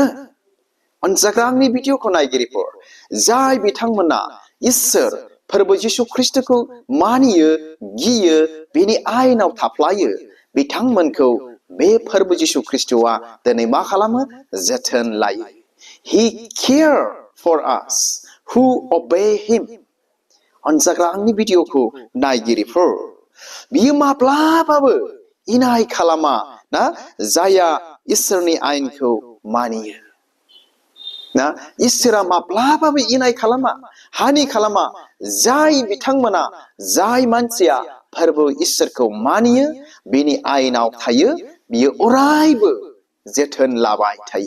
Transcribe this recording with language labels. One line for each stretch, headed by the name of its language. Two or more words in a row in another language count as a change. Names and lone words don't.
Bodo: अनजाग्रा आंनि भिडिअखौ नायगिरिफोर जाय बिथांमोना इसोर फोरबो जिसु ख्रिस्ट'खौ मानियो गियो बेनि आयेनाव थाफ्लायो बिथांमोनखौ बे फोरबो जिसु ख्रिस्ट'आ दिनै मा खालामो जोथोन लायो।
English: He care for us who obey him।
Bodo: अनजाग्रा आंनि भिडिअखौ नायगिरिफोर बियो माब्लाबाबो इनाय खालामा ना जाया इसोरनि आयेनखौ मानियो ना इसोरा माब्लाबाबो इनाय खालामा हानि खालामा जाय बिथांमोना जाय मानसिया फोरबो इसोरखौ मानियो बेनि आयेनाव थायो बियो अरायबो जोथोन लाबाय थायो।